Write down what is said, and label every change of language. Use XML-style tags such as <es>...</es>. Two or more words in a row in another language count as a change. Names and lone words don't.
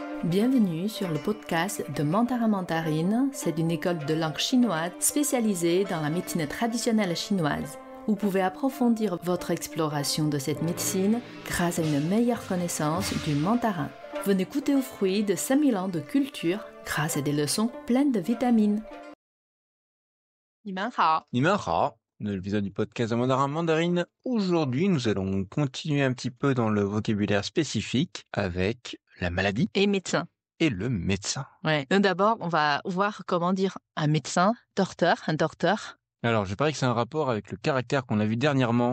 <fr>Bienvenue sur le podcast de Mandarin Mandarine. C'est une école de langue chinoise spécialisée dans la médecine traditionnelle chinoise. Vous pouvez approfondir votre exploration de cette médecine grâce à une meilleure connaissance du mandarin. Venez goûter aux fruits de 5000 ans de culture grâce à des leçons pleines de vitamines.</fr> <zh>你们好，你们好，</zh> <fr>dans l'épisode du podcast de Mandarin Mandarine. Aujourd'hui, nous allons continuer un petit peu dans le vocabulaire spécifique avec la maladie et médecin. et le médecin. Ouais. Donc d'abord, on va voir comment dire un médecin, un docteur. Alors, je parie que c'est un rapport avec le caractère qu'on a vu dernièrement</fr>